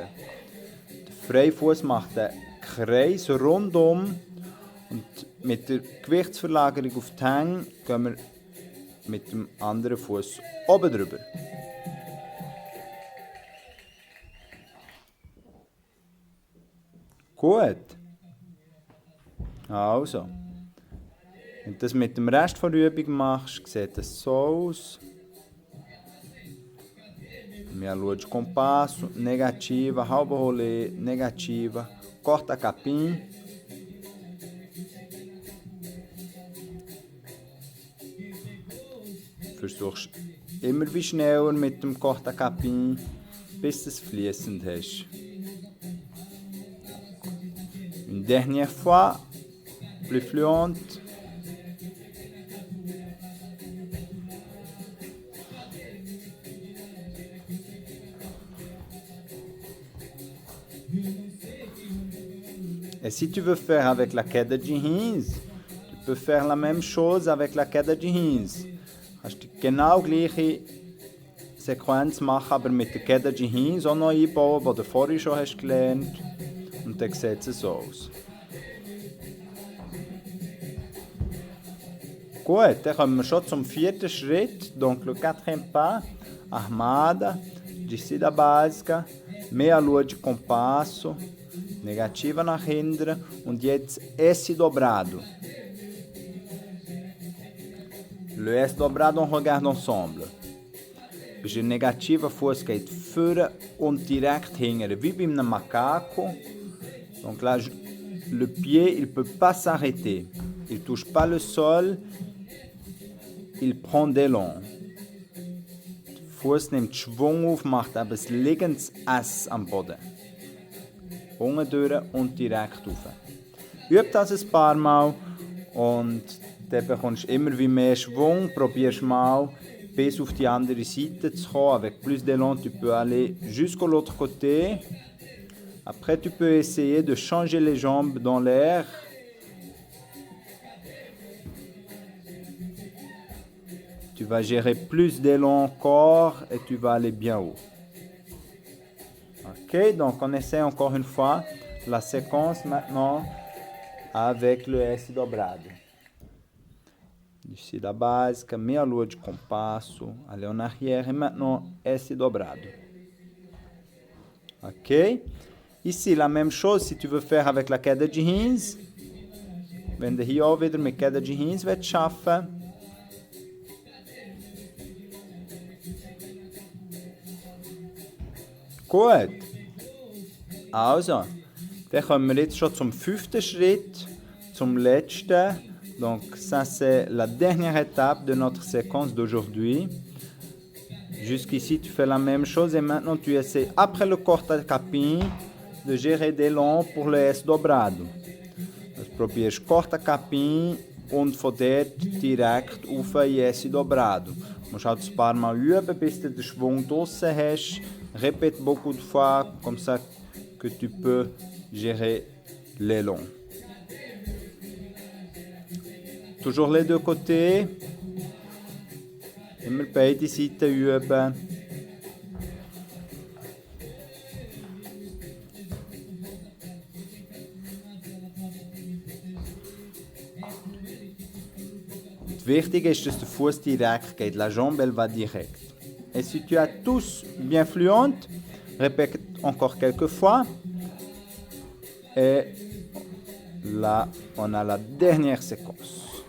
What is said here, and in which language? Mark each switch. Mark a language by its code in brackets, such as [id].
[de] Der Freifuß macht einen Kreis rundum und mit der Gewichtsverlagerung auf die Hänge gehen wir mit dem anderen Fuß oben drüber. Gut. Also, wenn du das mit dem Rest der Übung machst, sieht es so aus. [pt] Minha lua de compasso, negativa, halbe rolê, negativa, corta capim. [de] Versuchst immer wie schneller mit dem corta capim, bis du es fließend hast. [fr] Une dernière fois, plus fluente. Et si tu veux faire avec la queda de rins, tu peux faire la même chose avec la queda de rins. [de] Kannst du genau gleiche Sequenz machen, aber mit der queda de rins auch noch einbauen, die du vorher schon hast gelernt. Und dann sieht es so aus. Gut, dann kommen wir schon zum vierten Schritt. [fr] Donc le quatrième pas, armada, descida básica, meia lua de compasso, negativa [de] nach hinten und jetzt [fr] S dobrado. Le S dobrado, on regarde ensemble. [de] Bist in negativer Fuß geht vorne und direkt hinten, wie bei einem Macaco. [fr] Donc là, le pied, il ne peut pas s'arrêter. Il ne touche pas le sol, il prend d'élan. [de] Der Fuß nimmt Schwung auf, macht aber das liegendes S am Boden. Unten durch und direkt rauf. Üb das ein paar Mal und dann bekommst du immer wie mehr Schwung. Probierst mal bis auf die andere Seite zu kommen. [fr] Avec plus d'élan, tu peux aller jusqu'à l'autre côté. Après, tu peux essayer de changer les jambes dans l'air. Tu vas gérer plus d'élan encore et tu vas aller bien haut. Ok, donc on essaie encore une fois la séquence maintenant avec le S dobrado. Descida básica, meia lua de compasso, aller en arrière et maintenant S dobrado. Ok? Ici, la même chose si tu veux faire avec la queda de rins. [de] Wenn du hier auch wieder mit queda de rins willst schaffen. Gut. Also, dann kommen wir jetzt schon zum fünften Schritt, zum letzten. [fr] Donc, ça c'est la dernière étape de notre séquence d'aujourd'hui. Jusqu'ici, tu fais la même chose et maintenant tu essaies, après le corta capim, de gérer d'élan pour le S dobrado. [de] Also probierst corta capim und von dort direkt auf ein S dobrado. Du musst halt ein paar Mal üben, bis du den Schwung draussen hast. [fr] Répète beaucoup de fois, comme ça que tu peux gérer l'élan. Toujours les deux côtés. [de] Immer beide Seiten üben. Wichtig ist, dass der Fuß direkt geht. [fr] La jambe, elle va direct. Et si tu as tous bien fluente, répète encore quelques fois. Et là, on a la dernière séquence.